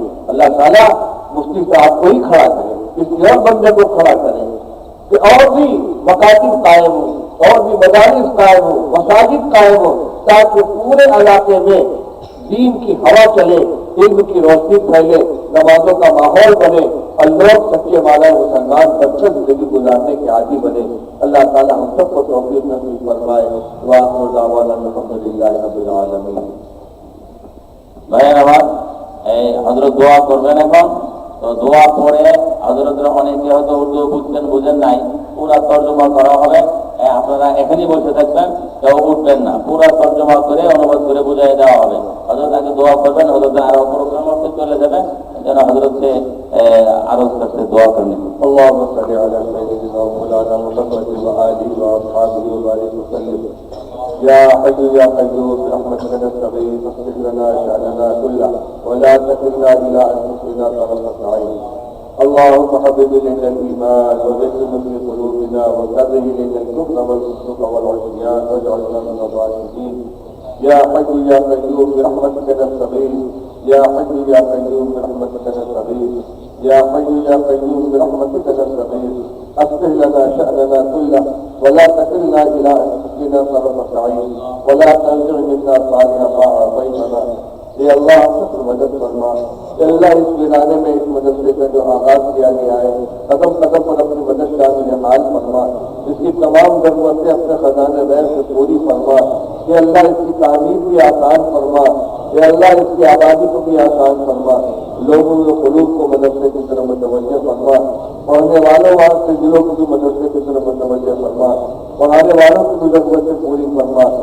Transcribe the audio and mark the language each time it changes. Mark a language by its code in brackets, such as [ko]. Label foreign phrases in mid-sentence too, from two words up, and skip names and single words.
[ur] اللہ تعالیٰ مفتی صاحب کو ہی کھڑا کرے، کسی اور بندے کو کھڑا کرے کہ اور بھی مکاتب قائم ہوں، اور بھی مدارس قائم ہوں، مساجد قائم ہوں، تاکہ پورے علاقے میں دین کی ہوا چلے، علم کی روشنی پھیلے، نمازوں کا ماحول بنے، اور لوگ سچے معنی مسلمان بن کر زندگی گزارنے کے عادی بنے۔ اللہ تعالیٰ ہم سب کو توفیق نصیب فرمائے۔ [ar] وآخر دعوانا الحمد للہ رب العالمین۔ [bn] ভাইয়ের আমার এই হযরত দোয়া করবেন এখন, তো দোয়া পড়ে হযরতরা অনেকে হয়তো উর্দু বুঝছেন বুঝেন নাই, পুরা তর্জমা করা হবে। আপনারা এখানেই বসে থাকবেন, কেউ উঠবেন না, পুরা তর্জমা করে অনুবাদ করে বুঝিয়ে দেওয়া হবে। হযরত আগে দোয়া করবেন, হযরত আরো প্রোগ্রাম করতে চলে যাবেন, যেন হযরত से আরজ করতে দোয়া করেন। [ar] اللهم صل على سيدنا مولانا محمد وآله وأصحابه وبارك وسلم۔ يا حي يا قيوم برحمتك نستغيث، اصلح لنا شأننا كله ولا تكلنا إلى أنفسنا طرفة عين۔ اللهم حبب إلينا الإيمان وزينه في قلوبنا وكره إلينا الكفر والفسوق والعصيان واجعلنا من الراشدين۔ يا حي يا قيوم برحمتك نستغيث، يا حي يا قيوم برحمتك نستغيث، يا حي يا قيوم برحمتك نستغيث، اصلح لنا شأننا كله ولا تكلنا إلى أنفسنا طرفة عين ولا تنزع منا صالح ما أعطيتنا۔ [ur] اے اللہ سب مدد فرما، اے اللہ اس ویرانے میں اس مدرسے کا جو آغاز کیا گیا ہے قدم قدم پر اپنی مدد شامل حال فرما، اس کی تمام ضرورتیں اپنے خزانے غیر سے پوری فرما، اے اللہ اس کی تعمیر بھی آسان فرما، اے اللہ اس کی آبادی کو بھی آسان فرما، لوگوں کے قلوب کو مدرسے کی طرف متوجہ فرما، پڑھنے والوں کے دلوں کو بھی مدرسے کی طرف متوجہ فرما، پڑھانے والوں کی بھی ضرورتیں پوری فرما۔